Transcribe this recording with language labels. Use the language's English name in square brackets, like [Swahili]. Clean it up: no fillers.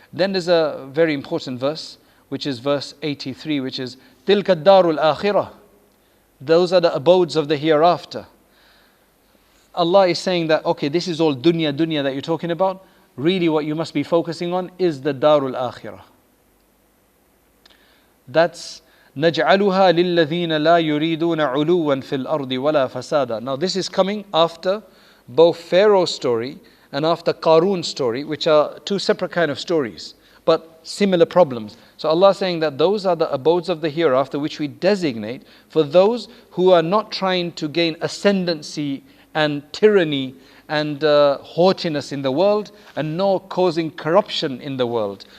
[English] Then there's a very important verse, which is verse 83, which is [Arabic] تِلْكَ الدَّارُ الْآخِرَةِ. [English] Those are the abodes of the hereafter. Allah is saying that, okay, this is all dunya that you're talking about. Really what you must be focusing on is the Darul Akhirah. That's [Arabic] نَجْعَلُهَا لِلَّذِينَ لَا يُرِيدُونَ عُلُوًّا فِي الْأَرْضِ وَلَا فَسَادًا. [English] Now this is coming after both Pharaoh's story and after Qarun's story, which are two separate kind of stories, but similar problems. So Allah is saying that those are the abodes of the hereafter which we designate for those who are not trying to gain ascendancy and tyranny and haughtiness in the world, and nor causing corruption in the world.